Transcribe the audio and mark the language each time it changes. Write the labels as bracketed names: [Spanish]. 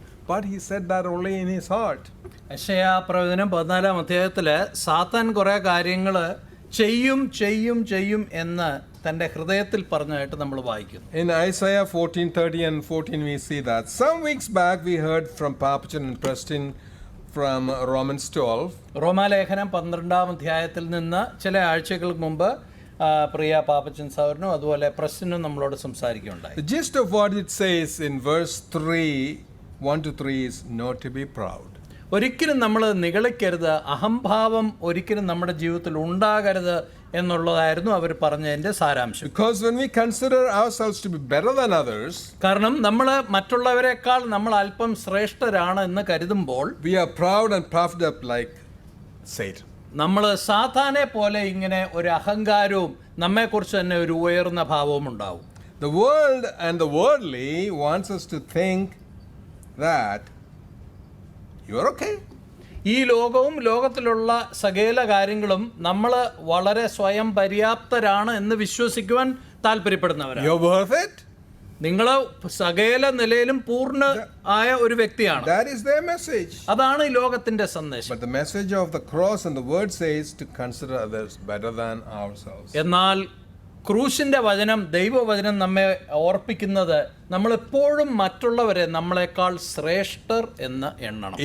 [English] but he said that only in his heart. [Malayalam] യെശയ്യാ പ്രവചനം 14-ാം അധ്യായത്തിൽ സാത്താൻ കുറേ കാര്യങ്ങൾ ചെയ്യും എന്ന് തൻ്റെ ഹൃദയത്തിൽ പറഞ്ഞതായിട്ട് നമ്മൾ വായിക്കുന്നു. [English] In Isaiah 14:30 and 14 we see that. Some weeks back we heard from Papachan and Preston from Romans 12. [Malayalam] റോമാലേഖനം 12-ാം അധ്യായത്തിൽ നിന്ന് ചില ആഴ്ചകൾക്ക് മുമ്പ് പ്രിയ പാപ്പച്ചൻ സാറിനും അതുപോലെ പ്രശ്നം നമ്മളോട് സംസാരിക്കുകയുണ്ടായി. [English] The gist of what it says in verse 3, 1-3 is not to be proud. [Malayalam] ഒരിക്കലും നമ്മൾ നിഗളിക്കരുത്, അഹംഭാവം ഒരിക്കലും നമ്മുടെ ജീവിതത്തിൽ ഉണ്ടാകരുത് എന്നുള്ളതായിരുന്നു അവർ പറഞ്ഞതിൻ്റെ സാരാംശം. [English] Because when we consider ourselves to be better than others, [Malayalam] കാരണം നമ്മൾ മറ്റുള്ളവരെക്കാൾ നമ്മൾ അല്പം ശ്രേഷ്ഠരാണ് എന്ന് കരുതുമ്പോൾ [English] we are proud and puffed up like Satan. [Malayalam] നമ്മൾ സാത്താനെ പോലെ ഇങ്ങനെ ഒരു അഹങ്കാരവും നമ്മെക്കുറിച്ച് തന്നെ ഒരു ഉയർന്ന ഭാവവും ഉണ്ടാവും. [English] The world and the worldly wants us to think that you are okay. [Malayalam] ഈ ലോകവും ലോകത്തിലുള്ള സകല കാര്യങ്ങളും നമ്മൾ വളരെ സ്വയം പര്യാപ്തരാണ് എന്ന് വിശ്വസിക്കുവാൻ താല്പര്യപ്പെടുന്നവരാണ്. [English] You're worth it. [Malayalam] നിങ്ങൾ സകല നിലയിലും പൂർണ്ണ ആയ ഒരു വ്യക്തിയാണ്. [English] That is their message. [Malayalam] അതാണ് ഈ ലോകത്തിന്റെ സന്ദേശം. [English] But the message of the cross and the word says to consider others better than ourselves. [Malayalam] എന്നാൽ ക്രൂശിന്റെ വചനം, ദൈവവചനം നമ്മെ ഓർപ്പിക്കുന്നത് നമ്മൾ എപ്പോഴും മറ്റുള്ളവരെ നമ്മളെക്കാൾ ശ്രേഷ്ഠർ എന്ന് എണ്ണണം.